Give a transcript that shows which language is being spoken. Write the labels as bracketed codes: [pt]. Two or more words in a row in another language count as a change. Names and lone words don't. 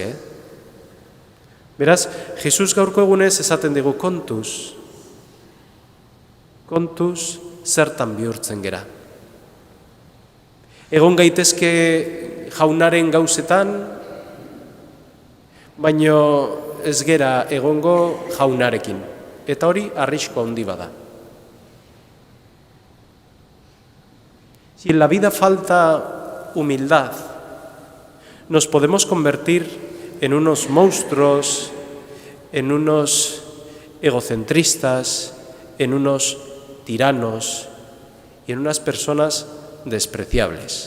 [eu] Beraz, Jesus gaurko egunez esaten digu kontuz zertan bihurtzen gera. Egon gaitezke jaunaren gauzetan, baino ez gera egongo jaunarekin. Eta hori arrisko handi bada. [es] Si en la vida falta humildad, nos podemos convertir en unos monstruos, en unos egocentristas, en unos tiranos y en unas personas despreciables.